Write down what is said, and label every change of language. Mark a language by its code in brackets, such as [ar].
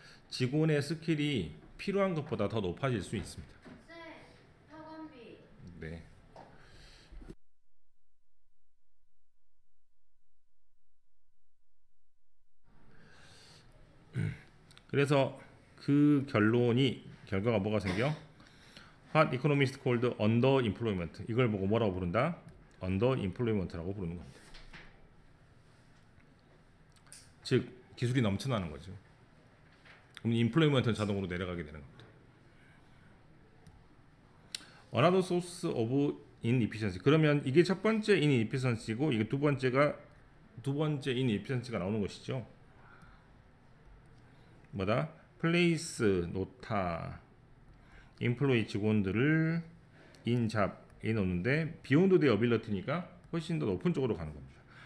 [ko] 직원의 스킬이 필요한 것보다 더 높아질 수 있습니다. 학원비. 네. 그래서 그 결과가 뭐가 생겨? [en] What economists called underemployment. [ko] 이걸 보고 뭐라고 부른다? underemployment라고 부르는 겁니다. 즉 기술이 넘쳐나는 거죠. 그럼 employment는 자동으로 내려가게 되는 겁니다. [en] Another source of inefficiency. [ko] 그러면 이게 첫 번째 inefficiency고 이게 두 번째 inefficiency가 나오는 것이죠. 뭐다? place 놓다. employee 직원들을 in 잡에 놓는데 [en] beyond their ability [ko] 니까 훨씬 더 높은 쪽으로 가는 겁니다.